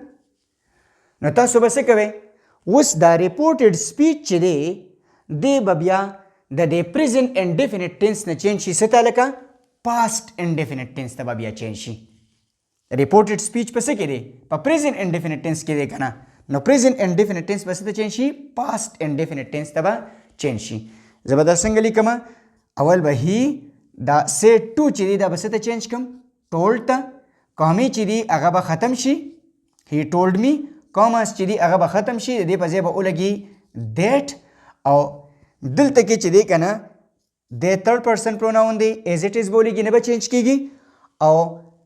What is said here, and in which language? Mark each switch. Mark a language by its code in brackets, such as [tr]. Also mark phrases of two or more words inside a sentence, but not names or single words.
[ps] نو تاسو به څه کوئ اوس دا [en] reported speech [ps] چې دی دی به بیا د دې [en] present indefinite tense [ps] نه چینج شي څه ته لکه [en] past indefinite tense [ps] ته به بیا چینج شي. [en] reported speech [ps] په څه کې دی په [en] present indefinite tense [ps] کې دی که نه نو [en] present indefinite tense [ps] به څه ته چینج شي [en] past indefinite tense [ps] ته به چینج شي. زه به دا څنګه لیکم اول به هی دا [en] said to [ps] چې دی دا به څه ته چینج کړم told ته. کامې چې دی هغه به ختم شي [en] he told me. [ps] کاماس چې دی هغه به ختم شي د دې په ځای به ولګي that او دلته کې چې دی که نه د [en] third person pronoun [ps] دی [en] as it is [ps] به ولګي نه به چینج کیږي او